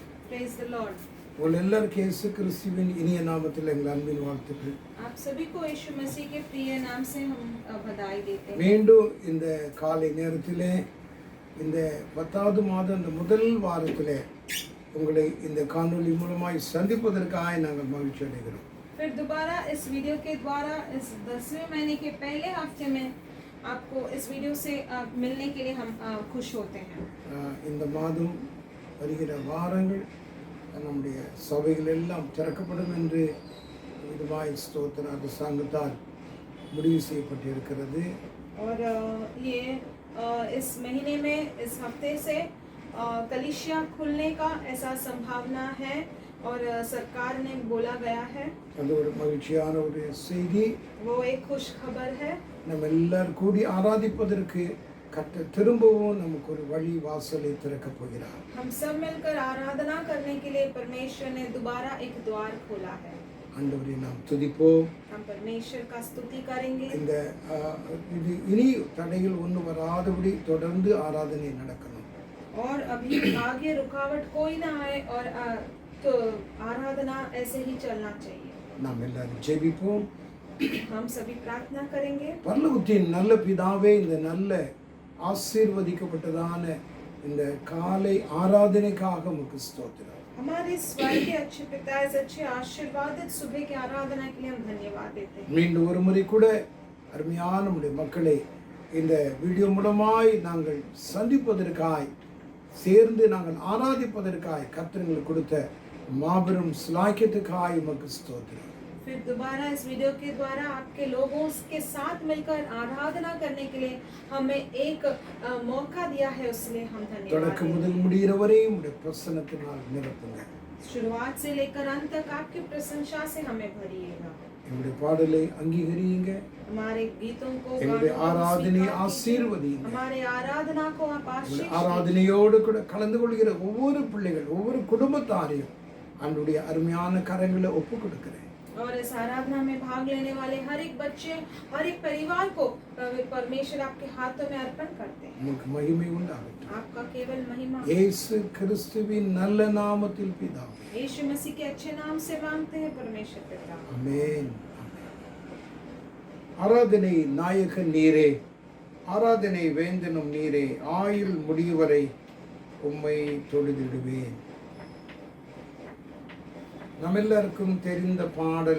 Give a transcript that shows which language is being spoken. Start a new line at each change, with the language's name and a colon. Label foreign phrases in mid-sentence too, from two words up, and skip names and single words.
English: Praise the Lord.
Tamil: உங்கள் எல்லாருக்கும் இயேசு கிறிஸ்துவின் இனிய நாமத்தில் எங்கள் அன்பின் வாழ்த்துக்கள்.
Hindi: आप सभी को यीशु मसीह के प्रिय नाम से हम बधाई देते हैं.
Tamil: மீண்டும் இந்த காலை நேரத்திலே இந்த 10வது மாதம் இந்த முதல் வாரத்திலே உங்களை இந்த காணொளி மூலமாய் சந்திப்பதற்காக நாங்கள் மகிழ்ச்சி அடைகிறோம்.
Hindi: फिर दोबारा इस वीडियो के द्वारा इस 10वें महीने के पहले हफ्ते में आपको इस वीडियो से मिलने के लिए हम खुश होते हैं.
Tamil: இந்த மாதம் வருகிற வாரங்கள் நம்முடைய சபைகள் எல்லாம் திறக்கப்படும் என்று விதமாய் ஸ்தோத்திர அரசாங்கத்தால் முடிவு செய்யப்பட்டிருக்கிறது.
Hindi: और ये इस महीने में इस हफ्ते से कलीसिया खुलने का ऐसा संभावना है और सरकार ने बोला गया है.
Tamil: அது ஒரு மகிழ்ச்சியான ஒரு செய்தி.
Hindi: वो एक खुश खबर है.
Tamil: நம்ம எல்லாரும் கூடி ஆராதிப்பதற்கு திரும்பவும் நமக்கு ஒரு வழி வாசலை திறக்கப் போகிறார்.
Hindi: हम सब मिलकर आराधना करने के लिए परमेश्वर ने दोबारा एक द्वार खोला है.
Tamil: ஆண்டவரை நாம் துதிப்போம்.
Hindi: हम परमेश्वर का स्तुति करेंगे.
Tamil: இந்த இது இனி தடைகள் ஒன்று வராதபடி தொடர்ந்து ஆராதனை நடக்கணும்.
Hindi: और अभी आगे रुकावट कोई ना आए और तो आराधना ऐसे ही चलना चाहिए.
Tamil: நாம் எல்லாரும் ஜெபிப்போம்.
Hindi: हम सभी प्रार्थना करेंगे.
Tamil: பரலோகத்தின் நல்ல பிதாவே, இந்த நல்ல ஆசீர்வதிக்கப்பட்டதான இந்த காலை ஆராதனைக்காக உமக்கு ஸ்தோத்திரம்.
Hindi: हमारे स्वर्गीय अच्छे पिता, इस अच्छे आशीर्वादित सुबह की आराधना के लिए हम धन्यवाद देते हैं.
Tamil: மீண்டும் ஒரு முறை கூட அருமையான நம்முடைய மக்களை இந்த வீடியோ மூலமாய் நாங்கள் சந்திப்பதற்காய் சேர்ந்து நாங்கள் ஆராதிப்பதற்காய் கர்த்தருக்கு கொடுத்த மாபெரும் ஸ்லாக்கியத்துக்காய் உமக்கு ஸ்தோத்திரம்.
Hindi: फिर दोबारा इस वीडियो के द्वारा आपके लोगों के साथ मिलकर आराधना करने के लिए हमें एक मौका दिया है, उसलिए हम धन्यवाद
Tamil: தொடக்க முதல் முடிகிற வரை உம்முடைய பிரசன்னத்தினால் நிரப்புங்க.
Hindi: शुरुआत से लेकर अंत तक आपकी प्रशंसा से हमें भरिएगा.
Tamil: எங்களுடைய பாடலை அங்கீகரியுங்க.
Hindi: हमारे गीतों को,
Tamil: எங்களுடைய ஆராதனை ஆசீர்வதியுங்க.
Hindi: हमारे आराधना को आप आशीर्वाद.
Tamil: ஆராதனையோடு கூட கலந்து கொள்கிற ஒவ்வொரு பிள்ளைகள், ஒவ்வொரு குடும்பத்தாரையும் ஆண்டவருடைய அருமையான கரங்களை ஒப்பு கொடுக்கிறேன்.
Hindi: और इस आराधना में भाग लेने वाले हर एक बच्चे, हर एक परिवार को परमेश्वर आपके हाथों में अर्पण करते हैं.
Tamil: உங்களுக்கு மகிமை உண்டாகட்டும்.
Hindi: आपका केवल महिमा.
Tamil: இயேசு கிறிஸ்துவின் நல்ல நாமத்தில் பிதாவே.
Hindi: यीशु मसीह के अच्छे नाम से मांगते हैं परमेश्वर पिता.
Tamil: ஆமென். ஆராதனை நாயகன் நீரே, ஆராதனை வேந்தனும் நீரே, ஆயுள் முடிவரை உம்மை தொழுதிடுவேன். நம்ம எல்லாருக்கும் தெரிந்த பாடல்.